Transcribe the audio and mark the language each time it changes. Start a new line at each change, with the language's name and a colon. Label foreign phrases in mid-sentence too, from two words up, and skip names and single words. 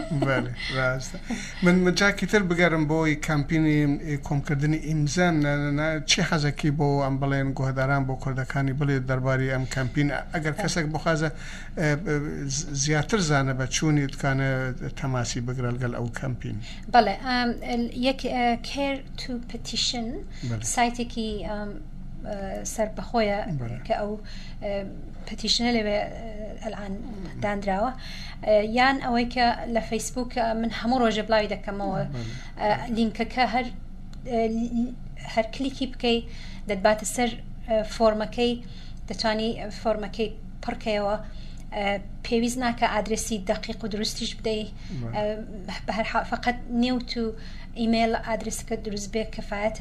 Central Kurdish: من جاکی تر بگەرم بۆی کامپینی کۆمکردنی ئیمزان چی حەزەکی بۆ ئەم بڵێن گۆهداران بۆ کوردەکانی بڵێت دەرباری ئەم کامپین، ئەگەر کەسێک بخوازە زیاتر زانە بە چوونی بتوانە تەماسی بگرە لەگەڵ ئەو کامپین؟ بەڵێ یەک care to petition سایتێکی سەر بەخۆیە کە ئەو پتیشنە لەوێ ئەلان دانراوە، یان ئەوەی کە لە فەیسبوک من هەموو ڕۆژە بڵاوی دەکەمەوە لینکەکە هەر کلیکی بکەی دەتباتە سەر فۆرمەکەی، دەتوانی فۆرمەکەی پڕکەیەوە، پێویست ناکە ئادرسی دقیق و دروستیش بدەی، بە هەر فقط نێوت و ئیمێل ئادرسەکە دروست بێ کەفایەتە.